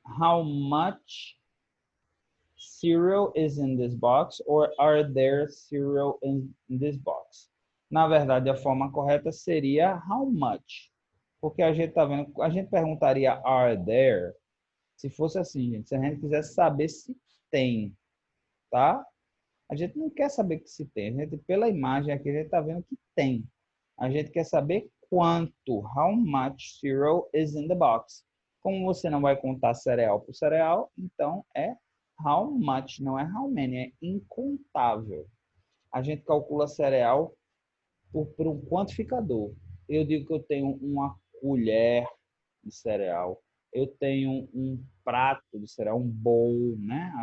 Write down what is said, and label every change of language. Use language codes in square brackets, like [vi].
[en] How much cereal is in this box? Or are there cereal in this box? [pt] Na verdade, a forma correta seria [en] how much. [pt] Porque a gente tá vendo, a gente perguntaria [en] are there [pt] se fosse assim, gente. Se a gente quisesse saber se tem, tá? A gente não quer saber que se tem. A gente, pela imagem aqui, a gente tá vendo que tem. A gente quer saber quanto. [en] How much cereal is in the box? [pt] Como você não vai contar cereal por cereal, então é [en] how much, [pt] não é [en] how many, [pt] é incontável. A gente calcula cereal por um quantificador. Eu digo que eu tenho uma colher de cereal, eu tenho um prato de cereal, um bowl, né?